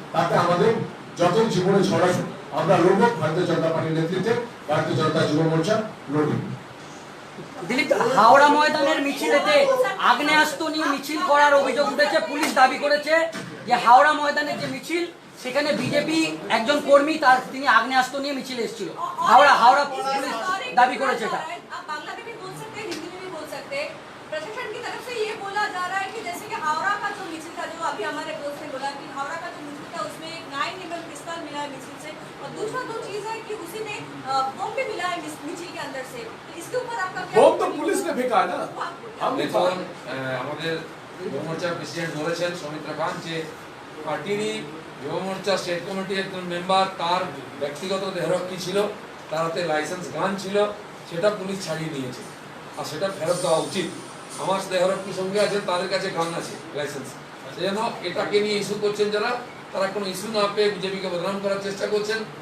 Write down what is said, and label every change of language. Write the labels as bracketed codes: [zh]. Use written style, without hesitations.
[bn] তাতে আমাদের যতই জীবনে ঝড় আসুক আমরা লড়ব, ভারতীয় জনতা পার্টির নেতৃত্বে ভারতীয় জনতা যুব মোর্চা লড়বে। দিলীপ, হাওড়া ময়দানের মিছিলেতে আগ্নেয়াস্ত্র নিয়ে মিছিল করার অভিযোগ উঠেছে। পুলিশ দাবি করেছে যে হাওড়া ময়দানের যে মিছিল, সেখানে বিজেপি একজন কর্মী তিনি আগ্নেয়াস্ত্র নিয়ে মিছিলে এসেছিল। হাওড়া পুলিশ দাবি করেছে এটা। [hi] प्रशासन की तरफ से ये बोला जा रहा है कि जैसे कि हावड़ा का जो मिছিল था, जो अभी हमारे दोस्त ने बोला कि हावड़ा का जो मिছিল था उसमें एक 9mm पिस्तौल मिला है मिছিল से, और दूसरा जो चीज है कि उसी में बम भी मिला है मिছিল के अंदर से। तो इसके ऊपर आपका क्या? बम तो पुलिस ने फेंका है ना। हम [bn] দেখুন, আমাদের যুব মোর্চার প্রেসিডেন্ট বলেছেন সৌমিত্র খান যে পার্টিরই যুব মোর্চা স্টেট কমিটির একজন মেম্বার, তার ব্যক্তিগত দেহরক্ষী ছিল, তার হাতে লাইসেন্স গান ছিল, সেটা পুলিশ ছাড়িয়ে নিয়েছে আর সেটা ফেরত দেওয়া উচিত। আমার দেহরক্ষী সঙ্গে আছে, তাদের কাছে গান আছে, লাইসেন্স। সেই জন্য এটাকে নিয়ে ইস্যু করছেন যারা, তারা কোনো ইস্যু না পেয়ে বিজেপিকে বদনাম করার চেষ্টা করছেন।